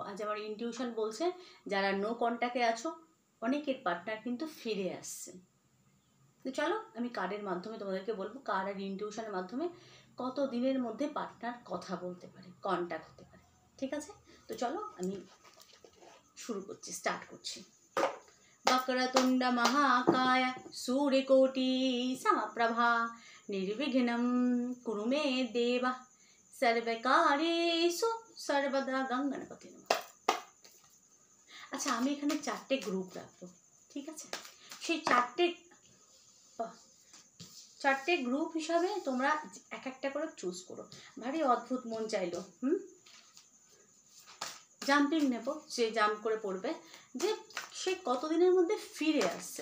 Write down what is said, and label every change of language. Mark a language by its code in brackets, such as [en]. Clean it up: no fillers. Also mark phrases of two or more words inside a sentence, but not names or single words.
[bn] আজ আমার ইনটিউশন বলছে যারা [en] no contact [bn] আছো অনেকের পার্টনার কিন্তু ফিরে আসছে। তো চলো আমি কার্ডের মাধ্যমে তোমাদেরকে বলবো কার্ড আর ইনটিউশনের মাধ্যমে কত দিনের মধ্যে পার্টনার কথা বলতে পারে, কন্ট্যাক্ট হতে পারে। ঠিক আছে, তো চলো আমি শুরু করছি, স্টার্ট করছি। [sa] वक्रतुंड महाकाय सूर्यकोटि समप्रभा निर्विघ्नं कुरु मे देव सर्वकार्येषु सर्वदा गंगणपति नमः। [bn] আচ্ছা আমি এখানে চারটে গ্রুপ রাখবো, ঠিক আছে? সেই চারটে গ্রুপ হিসাবে তোমরা এক একটা করে চুজ করো। ভারী অদ্ভুত মন চাইলো জাম্পিং নেব, যে জাম্প করে পড়বে যে সে কতদিনের মধ্যে ফিরে আসছে।